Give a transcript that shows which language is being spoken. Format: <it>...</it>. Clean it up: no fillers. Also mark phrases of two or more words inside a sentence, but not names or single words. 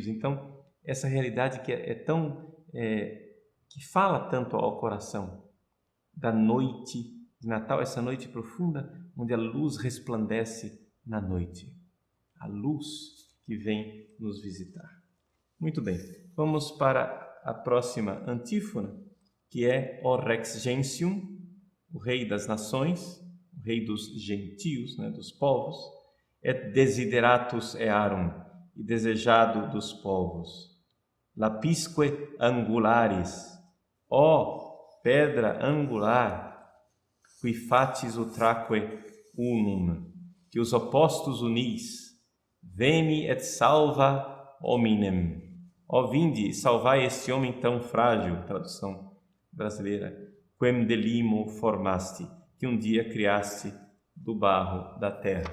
<pt>Então, essa realidade que que fala tanto ao coração da noite de Natal, essa noite profunda, onde a luz resplandece na noite. A luz que vem nos visitar. Muito bem, vamos para a próxima antífona, que é O Rex Gentium, o Rei das Nações, o Rei dos gentios, dos povos,</pt> <la>et desideratus earum,</la> <pt>e desejado dos povos.</pt> <la>Lapisque angularis,</la> <pt>ó pedra angular,</pt> <la>qui fatis utraque unum,</la> <pt>que os opostos unis,</pt> <la>veni et salva hominem.</la> <pt>Ó vinde, salvai este homem tão frágil, tradução brasileira,</pt> <la>quem de limo formaste,</la> <pt>que um dia criaste do barro da terra.</pt>